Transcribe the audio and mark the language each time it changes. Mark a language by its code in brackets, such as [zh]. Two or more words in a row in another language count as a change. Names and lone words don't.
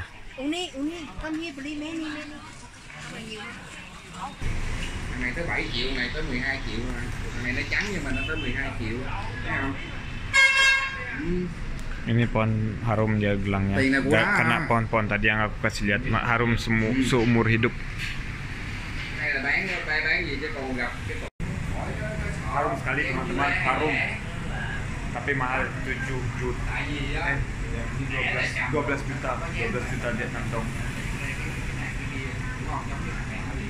[vi] Này tới 7 triệu, này tới 12 triệu mà. Này nó trắng nhưng mà nó tới 12 triệu. Thấy không? [id] Ini pohon harum dia bilangnya. Karena pohon-pohon tadi yang aku kasih lihat harum seumur hidup. [vi] Hay là bán gì chứ còn gặp cái [id] Harum sekali teman-teman, harum. Tapi mahal 7 juta. 12 juta Vietnam dong.